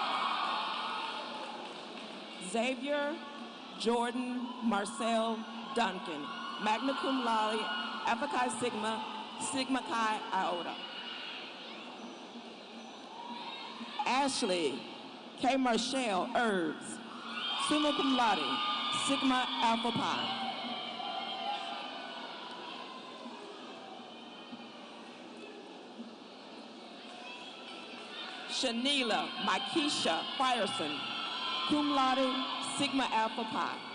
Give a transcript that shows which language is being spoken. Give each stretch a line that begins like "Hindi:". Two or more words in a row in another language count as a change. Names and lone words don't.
English: Xavier Jordan Marcel Duncan,
Latin: magna cum laude,
English: Alpha Chi Sigma, Sigma Chi Iota. Ashley K. Marshall Herbs,
Latin: summa cum laude, Sigma Alpha Pi.
English: Shanila Makisha Frierson,
Latin: cum laude,
English: Sigma Alpha Pi.